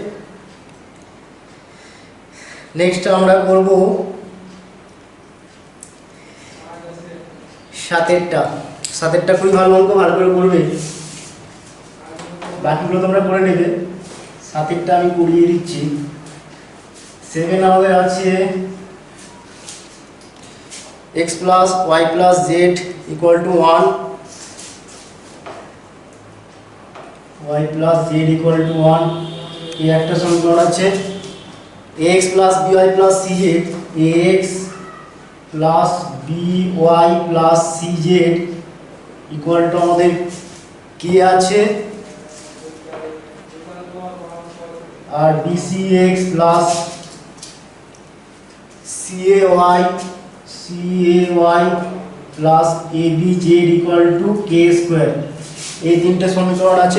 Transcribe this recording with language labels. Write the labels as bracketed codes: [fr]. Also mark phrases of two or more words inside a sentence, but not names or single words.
[bn] নেক্সট আমরা করব সাতেরটা খুবই ভালো অঙ্ক, ভালো করে করবে, বাকিগুলো তোমরা করে নেবে। সাতেরটা আমি করিয়ে দিচ্ছি। [en] 7 [bn] আমাদের আছে [en] x plus y plus z equal to 1, y plus z equal to 1, [bn] এই একটা সমীকরণ আছে। [en] ax plus by plus cz, ax plus by plus cz equal to [bn] আমাদের কি আছে, [en] আর bcx plus cay plus abz equal to k square, [bn] এই তিনটে সমীকরণ আছে।